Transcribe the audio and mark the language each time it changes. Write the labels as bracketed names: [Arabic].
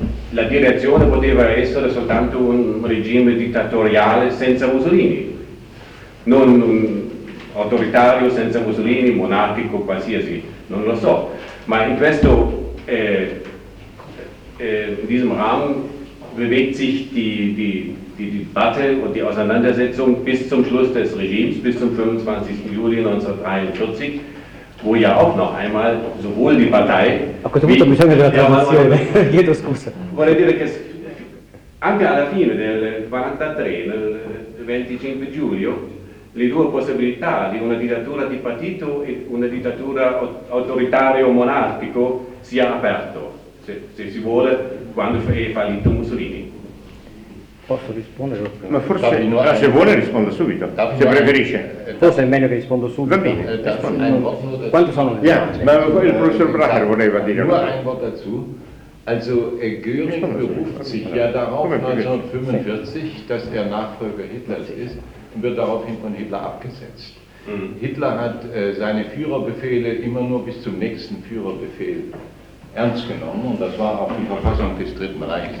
[Italian] La direzione poteva essere soltanto un regime dittatoriale senza Mussolini, non un autoritario senza Mussolini, monarchico, qualsiasi, non lo so. Ma in questo [German] Rahmen bewegt sich die Debatte und die Auseinandersetzung bis zum Schluss des Regimes, bis zum 25. Juli 1943, wo ja auch noch einmal sowohl die Partei... [Italian] A questo punto bisogna della traduzione, chiedo scusa. Vorrei dire che anche alla fine del 43, nel 25 giugno, le due possibilità di una dittatura di partito e una dittatura autoritaria o monarchico sia aperto, se si vuole, quando è fallito Mussolini. Posso rispondere? Ma forse, se vuole rispondo subito, se preferisce. Forse è meglio che rispondo subito. Va bene, quanto sono le domande? Ma il professor Bracher voleva dire. [German] Nur ein Wort dazu. Also Göring beruft sich ja darauf 1945, dass er Nachfolger Hitlers ist, und wird daraufhin von Hitler abgesetzt. Hitler hat seine Führerbefehle immer nur bis zum nächsten Führerbefehl ernst genommen, und das war auch die Verfassung des Dritten Reichs.